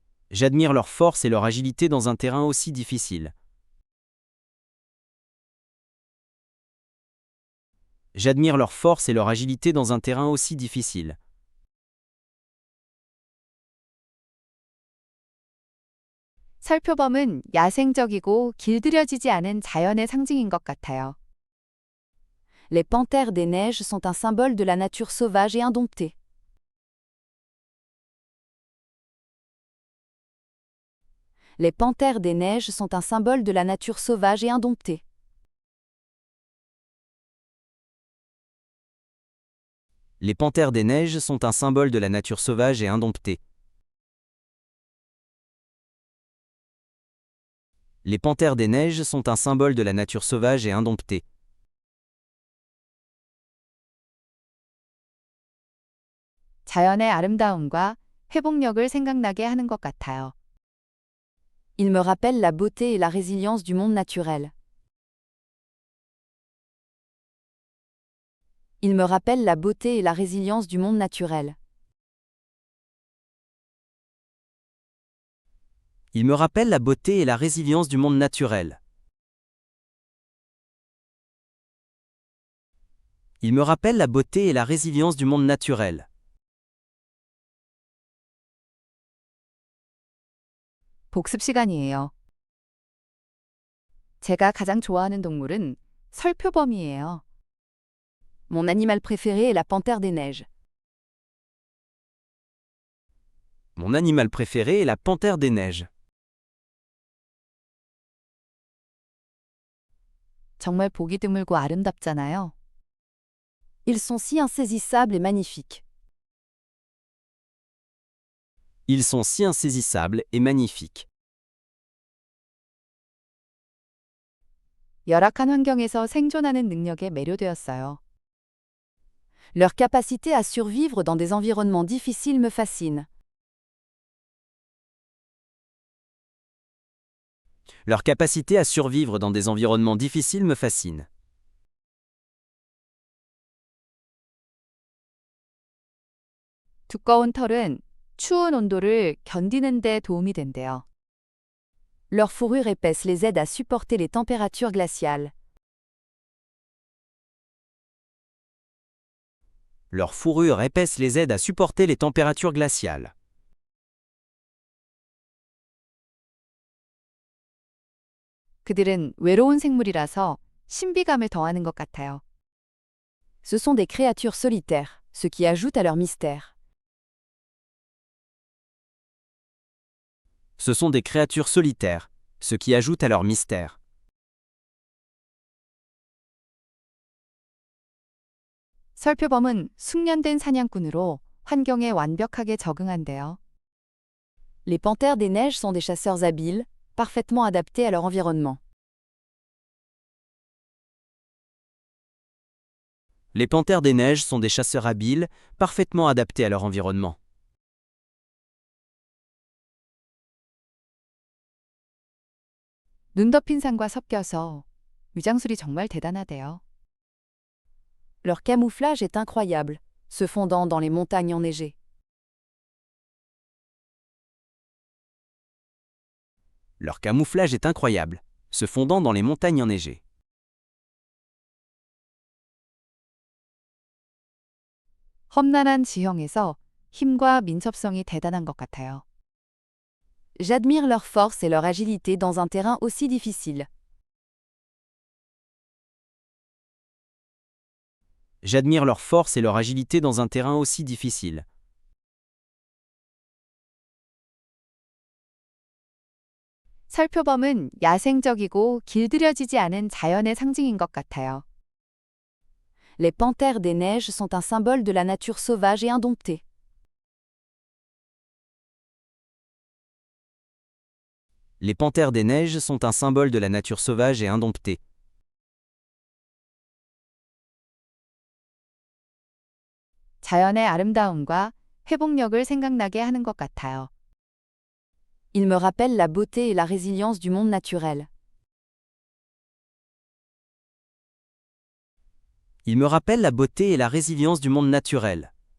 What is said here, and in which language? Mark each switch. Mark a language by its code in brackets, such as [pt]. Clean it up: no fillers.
[fr] J'admire leur force et leur agilité dans un terrain aussi difficile. J'admire leur force et leur agilité dans un terrain aussi difficile. [ko] 설표범은 야생적이고 길들여지지 않은 자연의 상징인 것 같아요. [fr] Les panthères des neiges sont un symbole de la nature sauvage et indomptée. Les panthères des neiges sont un symbole de la nature sauvage et indomptée. Les panthères des neiges sont un symbole de la nature sauvage et indomptée. Les panthères des neiges sont un symbole de la nature sauvage et indomptée. [ko] 자연의 아름다움과 회복력을 생각나게 하는 것 같아요. [fr] Il me rappelle la beauté et la résilience du monde naturel. Il me rappelle la beauté et la résilience du monde naturel. Il me rappelle la beauté et la résilience du monde naturel. Il me rappelle la beauté et la résilience du monde naturel. [ko] 복습 시간이에요. 제가 가장 좋아하는 동물은 설표범이에요. [fr] Mon animal préféré est la panthère des neiges. Mon animal préféré est la panthère des neiges. [ko] 정말 보기 드물고 아름답잖아요. [fr] Ils sont si insaisissables et magnifiques. Ils sont si insaisissables et magnifiques. [ko] 열악한 환경에서 생존하는 능력에 매료되었어요. [fr] Leur capacité à survivre dans des environnements difficiles me fascine. Leur capacité à survivre dans des environnements difficiles me fascine. [ko] 두꺼운 털은 추운 온도를 견디는 데 도움이 된대요. [fr] Leur fourrure épaisse les aide à supporter les températures glaciales. Leur fourrure épaisse les aide à supporter les températures glaciales. [ko] 그들은 외로운 생물이라서 신비감을 더하는 것 같아요. [fr] Ce sont des créatures solitaires, ce qui ajoute à leur mystère. Ce sont des créatures solitaires, ce qui ajoute à leur mystère. [ko] 설표범은 숙련된 사냥꾼으로 환경에 완벽하게 적응한대요. [fr] Les panthères des neiges sont des chasseurs habiles, parfaitement adaptés à leur environnement. Les panthères des neiges sont des chasseurs habiles, parfaitement adaptés à leur environnement. [ko] 눈 덮인 산과 섞여서 위장술이 정말 대단하대요. [fr] Leur camouflage est incroyable, se fondant dans les montagnes enneigées. Leur camouflage est incroyable, se fondant dans les montagnes enneigées. [ko] 험난한 지형에서 힘과 민첩성이 대단한 것 같아요. [fr] J'admire leur force et leur agilité dans un terrain aussi difficile. J'admire leur force et leur agilité dans un terrain aussi difficile. [ko] 설표범은 야생적이고 길들여지지 않은 자연의 상징인 것 같아요. [fr] Les panthères des neiges sont un symbole de la nature sauvage et indomptée. Les panthères des neiges sont un symbole de la nature sauvage et indomptée. [ko] 자연의 아름다움과 회복력을 생각나게 하는 것 같아요. [fr] Il me rappelle la beauté et la résilience du monde naturel. Il me rappelle la beauté et la résilience du monde naturel.